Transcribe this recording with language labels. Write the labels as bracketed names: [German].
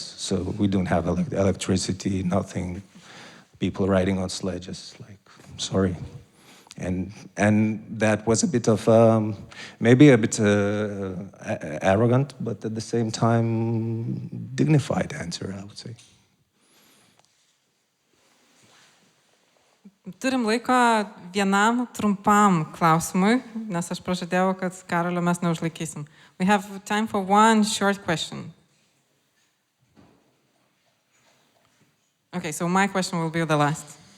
[English] So we don't have electricity, nothing, people riding on sledges, like, sorry. And that was a bit of, maybe a bit arrogant, but at the same time, dignified answer, I would say. [Lithuanian] Turim laiko vienam trumpam klausimui, nes aš pražadėjau, kad Karolio mes neužlaikysim. [English] We have time for one short question. Okay, so my question will be the last.